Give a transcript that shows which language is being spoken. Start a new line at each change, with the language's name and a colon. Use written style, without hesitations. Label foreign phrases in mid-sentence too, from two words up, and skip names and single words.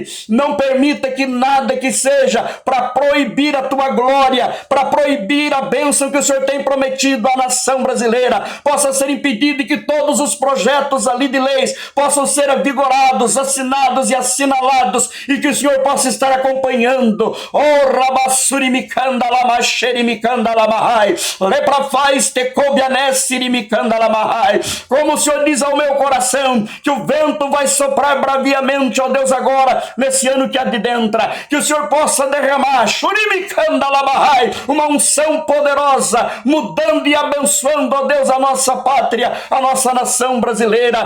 Portuguese: Não permita que nada que seja para proibir a tua glória, para proibir a bênção que o Senhor tem prometido à nação brasileira, possa ser impedido, e que todos os projetos ali de leis possam ser avigorados, assinados e assinalados, e que o Senhor possa estar acompanhando. Oh, Rabassuri Mikanda Lamacheri Mikanda Lamahai, Leprafaz Tecobianessiri Mikanda Lamahai. Como o Senhor diz ao meu coração, que o vento vai soprar braviamente, ó Deus, agora, nesse ano que adentra, que o Senhor possa derramar, Shurimikanda Lamahai, uma unção poderosa, mudando e abençoando, ó Deus, a nossa pátria, a nossa nação brasileira.